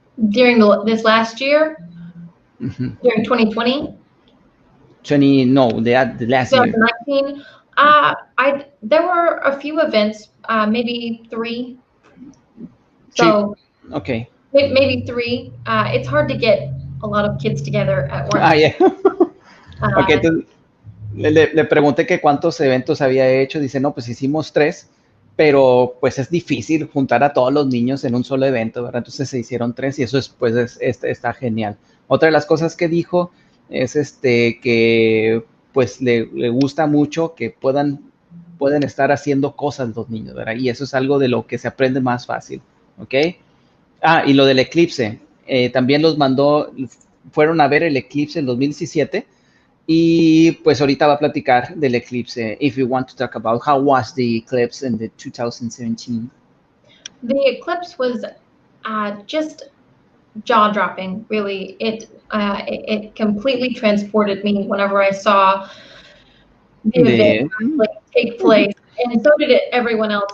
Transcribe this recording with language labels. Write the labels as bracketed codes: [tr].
[en] During this last year, during 2020? No, the last year. 2019. There were a few events, maybe 3. So okay, maybe 3. It's hard to get a lot of kids together at once. Yeah. [es] Okay, entonces le pregunté que cuántos eventos había hecho. Dice, no, pues hicimos 3, pero pues es difícil juntar a todos los niños en un solo evento, ¿verdad? Entonces se hicieron 3 y eso pues está genial. Otra de las cosas que dijo es que pues le gusta mucho que puedan estar haciendo cosas los niños, ¿verdad? Y eso es algo de lo que se aprende más fácil, ¿ok? Y lo del eclipse, también fueron a ver el eclipse en 2017 y pues ahorita va a platicar del eclipse. [en] If you want to talk about how was the eclipse in the 2017. The eclipse was just jaw-dropping, really. It completely transported me whenever I saw the event take place, and so did everyone else.